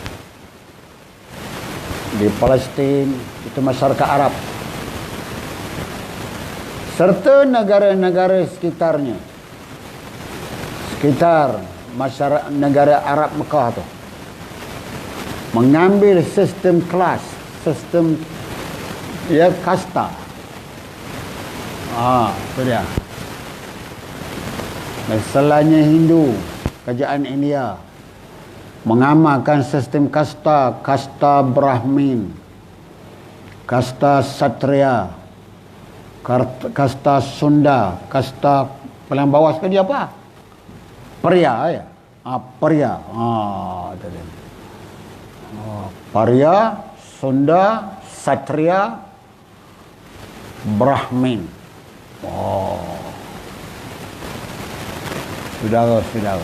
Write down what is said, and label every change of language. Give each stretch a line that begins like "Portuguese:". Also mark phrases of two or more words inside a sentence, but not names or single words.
Malay: di Palestin, itu masyarakat Arab, serta negara-negara sekitarnya, sekitar masyarakat negara Arab Mekah tu, mengambil sistem kelas, sistem ya kasta. Itu dia. Misalnya Hindu, kerajaan India mengamalkan sistem kasta, kasta Brahmin, kasta Satriya, kasta Sunda, kasta paling bawah sekali apa? Parya ya. Parya. Tadi. Parya, Sunda, Satriya, Brahmin. Saudara-saudara.